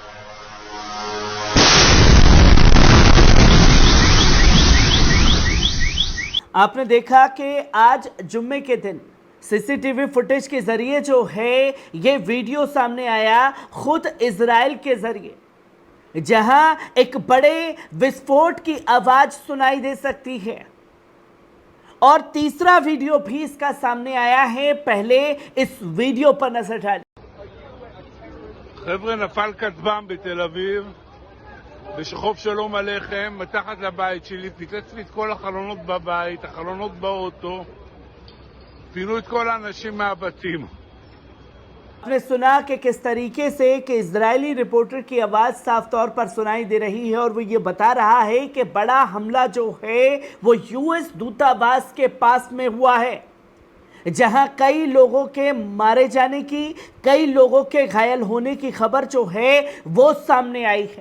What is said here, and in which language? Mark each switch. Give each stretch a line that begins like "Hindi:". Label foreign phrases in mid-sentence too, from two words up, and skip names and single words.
Hindi: आपने देखा कि आज जुम्मे के दिन
English: CCTV footage
Hindi: के जरिए जो है ये वीडियो सामने आया, खुद इजराइल के जरिए, जहां एक बड़े विस्फोट की आवाज सुनाई दे सकती है। और तीसरा वीडियो भी इसका सामने आया है, पहले इस वीडियो पर नजर डालिए।
Hebrew: חבר'ה, נפל כטב"ם בתל אביב בשחוב שלום עליכם מתחת לבית שלי, פיצץ לי את כל החלונות בבית, החלונות באוטו, פינו את כל האנשים מהבתים।
Hindi: आपने सुना कि किस तरीके से कि इजरायली रिपोर्टर की आवाज़ साफ तौर पर सुनाई दे रही है और वो ये बता रहा है कि बड़ा हमला जो है वो यूएस दूतावास के पास में हुआ है, जहां कई लोगों के मारे जाने की, कई लोगों के घायल होने की खबर जो है वो सामने आई है।